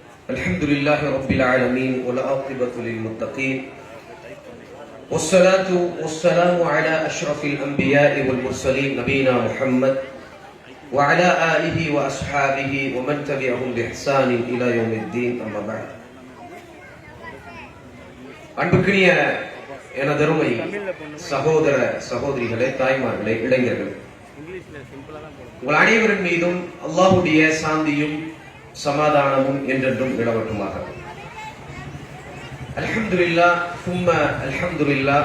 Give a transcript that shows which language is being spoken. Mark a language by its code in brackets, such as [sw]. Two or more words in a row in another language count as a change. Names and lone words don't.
[ar] الحمد لله رب العالمين والعاقبة للمتقين والصلاة والسلام على أشرف الأنبياء والمرسلين نبينا محمد وعلى آله وأصحابه ومن تبعهم بإحسان إلى يوم الدين أما بعد. [ta] அன்புக்குரிய எனதருமை சகோதர சகோதரிகளே, தாய்மார்களே, இளைஞர்களே, உங்கள் அனைவரின் மீதும் அல்லாஹ்வுடைய சாந்தியும் சமாதானமும் என்றென்றும் நிலவட்டுமாக. [ar] الحمد لله ثم الحمد لله.